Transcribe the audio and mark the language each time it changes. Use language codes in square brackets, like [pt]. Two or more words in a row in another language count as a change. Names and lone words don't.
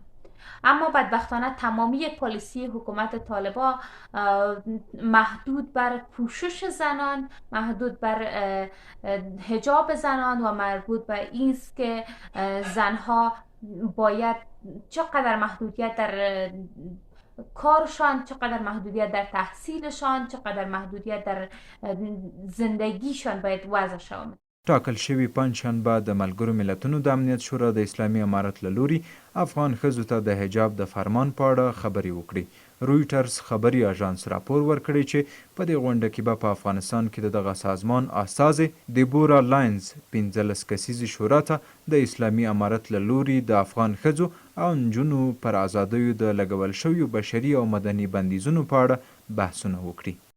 [fa] اما بدبختانه تمامی پالیسی حکومت طالبان محدود بر پوشش زنان، محدود بر حجاب زنان و مربوط به این است که زنها باید چقدر محدودیت در کارشان، چقدر محدودیت در تحصیلشان، چقدر محدودیت در زندگیشان باید وضع شود. [ps] ټاکل شوي پنجشنبه د ملګرو ملتونو د امنیت شورا د اسلامي امارت له لوري افغان ښځو ته د حجاب د فرمان په اړه خبرې وکړي. رویټرز خبري اژانس راپور ورکړی چې په دې غونډه کې به په افغانستان کې د دغه سازمان استازې دیبورا لاینز 15 کسیزې شورا ته د اسلامي امارت له لوري د افغان ښځو او نجونو پر ازادیو د لګول شویو بشري او مدني بندیزونو په اړه بحثونه وکړي.